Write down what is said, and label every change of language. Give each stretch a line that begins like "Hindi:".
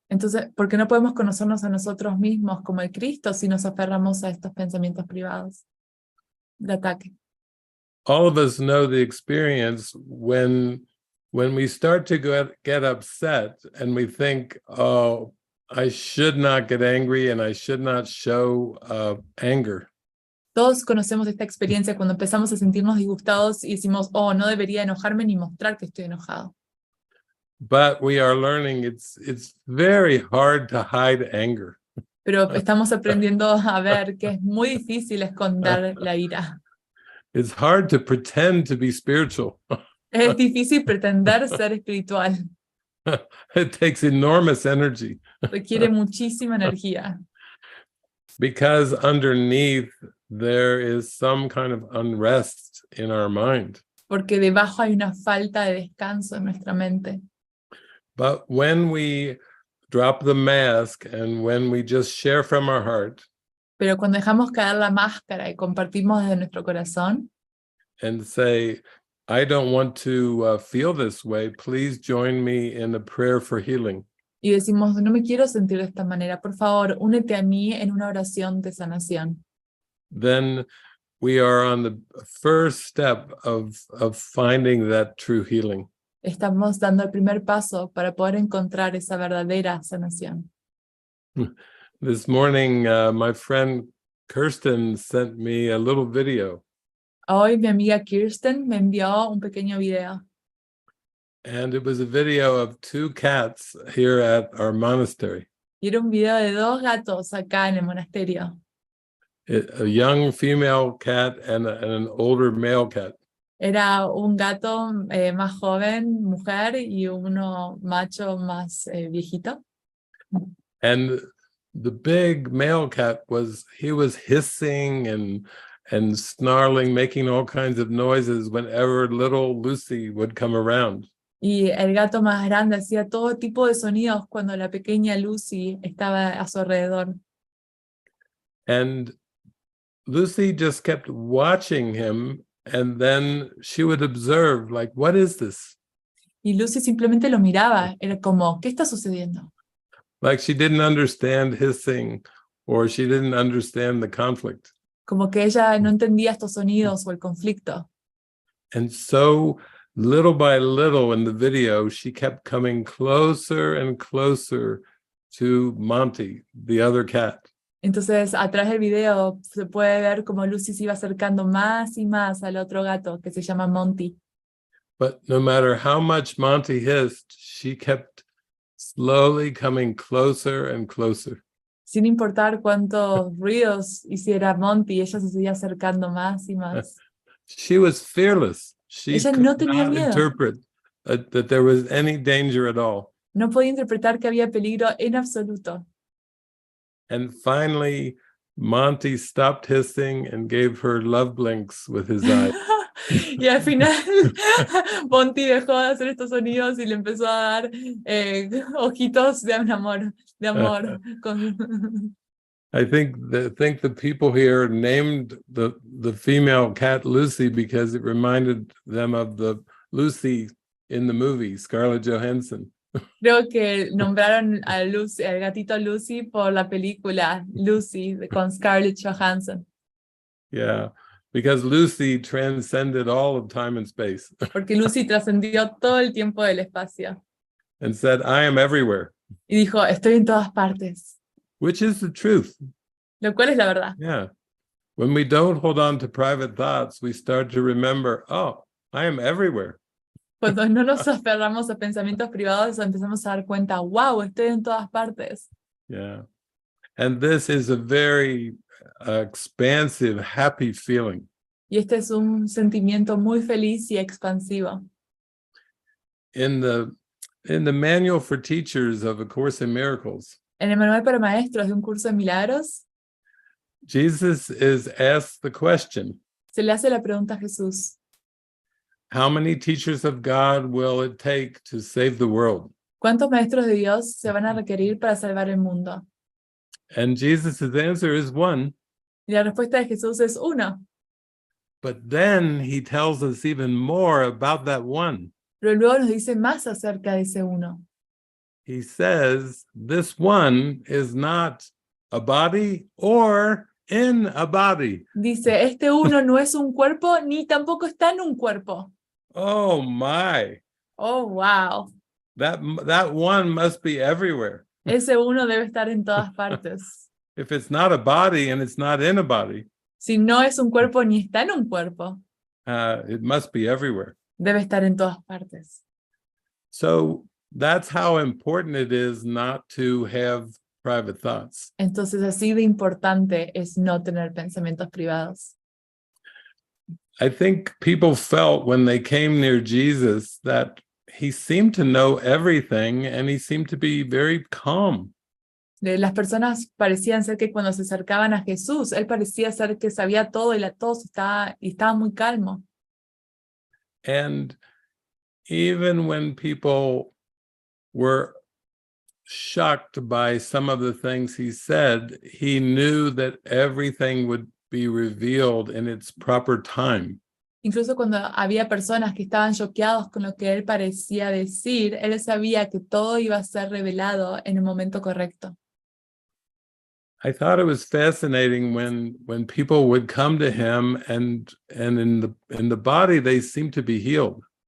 Spanish: Entonces, ¿por qué no podemos conocernos a nosotros mismos como el Cristo si nos aferramos a estos pensamientos privados de ataque?
English: All of us know the experience when we start to get upset and we think, oh, I should not get angry and I should not show anger.
Spanish: Todos conocemos esta experiencia cuando empezamos a sentirnos disgustados y decimos, oh, no debería enojarme ni mostrar que estoy enojado.
English: But we are learning it's very hard to hide anger.
Spanish: Pero estamos aprendiendo a ver que es muy difícil esconder la ira.
English: It's hard to pretend to be spiritual.
Spanish: Es difícil pretender ser espiritual.
English: It takes enormous energy.
Spanish: Requiere muchísima energía.
English: Because underneath there is some kind of unrest in our mind.
Spanish: Porque debajo hay una falta de descanso en nuestra mente.
English: But when we drop the mask and when we just share from our heart,
Spanish: Pero cuando dejamos caer la máscara y compartimos desde nuestro corazón,
English: and say, I don't want to feel this way. Please join me in a prayer for healing.
Spanish: Y decimos, no me quiero sentir de esta manera, por favor, únete a mí en una oración de sanación.
English: Then we are on the first step of finding that true healing.
Spanish: Estamos dando el primer paso para poder encontrar esa verdadera sanación.
English: This morning, my friend Kirsten sent me a little video.
Spanish: Hoy mi amiga Kirsten me envió un pequeño video.
English: And it was a video of two cats here at our monastery.
Spanish: Y era un video de 2 gatos acá en el monasterio.
English: A young female cat and an older male cat.
Spanish: Era un gato más joven, mujer, y uno macho más viejito.
English: And the big male cat was hissing and snarling, making all kinds of noises whenever little Lucy would come around.
Spanish: Y el gato más grande hacía todo tipo de sonidos cuando la pequeña Lucy estaba a su alrededor.
English: And Lucy just kept watching him, and then she would observe, like, what is this?
Spanish: Y Lucy simplemente lo miraba, era como, ¿qué está sucediendo?
English: Like she didn't understand hissing, or she didn't understand the conflict.
Spanish: Como que ella no entendía estos sonidos o el conflicto.
English: And so, little by little in the video, she kept coming closer and closer to Monty, the other cat.
Spanish: Entonces, atrás del video se puede ver como Lucy se iba acercando más y más al otro gato que se llama Monty.
English: But no matter how much Monty hissed, she kept slowly coming closer and closer.
Spanish: Sin importar cuántos ruidos hiciera Monty, ella se seguía acercando más y más.
English: She was fearless. She
Spanish: Ella
English: could
Spanish: no tenía
English: not
Spanish: miedo.
English: interpret that there was any danger at all.
Spanish: No podía interpretar que había peligro en absoluto.
English: And finally, Monty stopped hissing and gave her love blinks with his eyes.
Spanish: Y al final, Monty dejó de hacer estos sonidos y le empezó a dar ojitos de amor.
English: I think the people here named the female cat Lucy because it reminded them of the Lucy in the movie, Scarlett Johansson.
Spanish: Creo que nombraron a Lucy, al gatito Lucy por la película Lucy con Scarlett Johansson.
English: Yeah, because Lucy transcended all of time and space.
Spanish: Porque Lucy trascendió todo el tiempo del espacio.
English: And said, I am everywhere.
Spanish: Y dijo, estoy en todas partes.
English: Which is the truth.
Spanish: Lo cual es la verdad.
English: Yeah. When we don't hold on to private thoughts, we start to remember, oh, I am everywhere.
Spanish: Cuando no nos aferramos a pensamientos privados, empezamos a dar cuenta, wow, estoy en todas partes.
English: Yeah. And this is a very expansive, happy feeling.
Spanish: Y este es un sentimiento muy feliz y expansivo.
English: In the manual for teachers of A Course in Miracles,
Spanish: En el manual para maestros de un curso de milagros,
English: Jesus is asked the question,
Spanish: se le hace la pregunta a Jesús,
English: how many teachers of God will it take to save the world?
Spanish: ¿cuántos maestros de Dios se van a requerir para salvar el mundo?
English: And Jesus' answer is one.
Spanish: Y la respuesta de Jesús es 1.
English: But then he tells us even more about that one.
Spanish: Pero luego nos dice más acerca de ese 1.
English: He says, this one is not a body or in a body.
Spanish: Dice, este 1 no es un cuerpo ni tampoco está en un cuerpo.
English: Oh my. Oh, wow. That one must be everywhere.
Spanish: Ese 1 debe estar en todas partes.
English: If it's not a body and it's not in a body,
Spanish: Si no es un cuerpo ni está en un cuerpo,
English: it must be everywhere.
Spanish: debe estar en todas partes.
English: So that's how important it is not to have private thoughts.
Spanish: Entonces, así de importante es no tener pensamientos privados.
English: I think people felt when they came near Jesus that he seemed to know everything and he seemed to be very calm.
Spanish: Las personas parecían ser que cuando se acercaban a Jesús, él parecía ser que sabía todo y estaba muy calmo.
English: And even when people were shocked by some of the things he said, he knew that everything would be revealed in its proper time.
Spanish: Incluso cuando había personas que estaban choqueados con lo que él parecía decir, él sabía que todo iba a ser revelado en el momento correcto.
English: I thought it was fascinating when people would come to him and in the body they seemed to be healed.